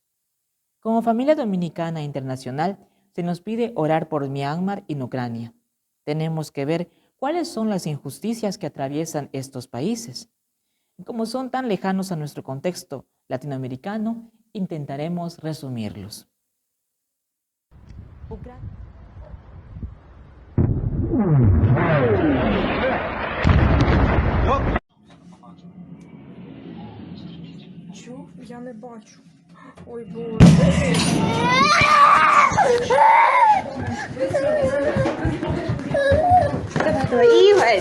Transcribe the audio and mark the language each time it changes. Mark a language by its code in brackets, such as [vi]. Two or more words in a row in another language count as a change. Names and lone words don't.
[es] Como familia dominicana internacional, se nos pide orar por Myanmar y Ucrania. Tenemos que ver cuáles son las injusticias que atraviesan estos países. Como son tan lejanos a nuestro contexto latinoamericano, intentaremos resumirlos. Ucrania. [uk] Чу? Я не бачу. Ой, Боже. [ru] Давай, Игорь!